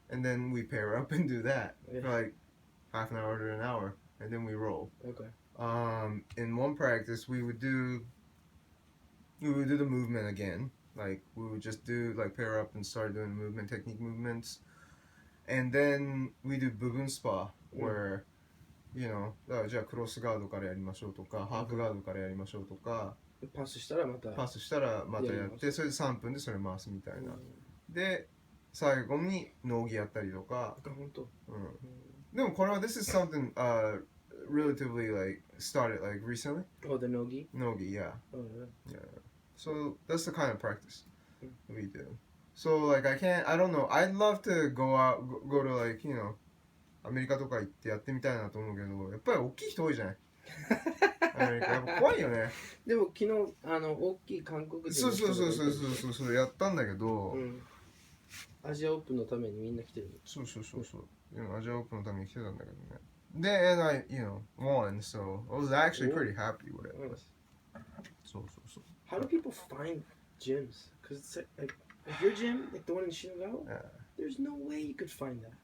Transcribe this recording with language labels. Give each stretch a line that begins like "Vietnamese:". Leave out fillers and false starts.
English: And then we pair up and do that for like half an hour to an hour, and then we roll. Okay. In one practice, we would do the movement again. Like we would just do like pair up and start doing movement technique movements, and then we do bubun spa where.
Japanese: じゃあクロスガードからやりましょうとか、ハーフガードからやりましょうとか、パスしたらまたやって、それで3分でそれ回すみたいな。で、最後に農技やったりとか。本当。でもこれは
English: this is something relatively like started like recently. Oh, the nogi? Nogi, yeah. Oh, yeah. So that's the kind of practice we do. So like I don't know. I'd love to go to like,
Japanese: アメリカとか行ってやってみたいなと思うけど、やっぱり大きい人多いじゃない。アメリカやっぱ怖いよね。でも昨日大きい韓国人の人がそうやったんだけど、アジアオープンのためにみんな来てる。そう。アジアオープンのために来てたんだけどね。
English: で、and I won, so I was actually pretty happy with it.
Japanese: そう。
English: How do people find gyms? Because it's like your gym, like the one in Shinagawa, there's no way you could find that.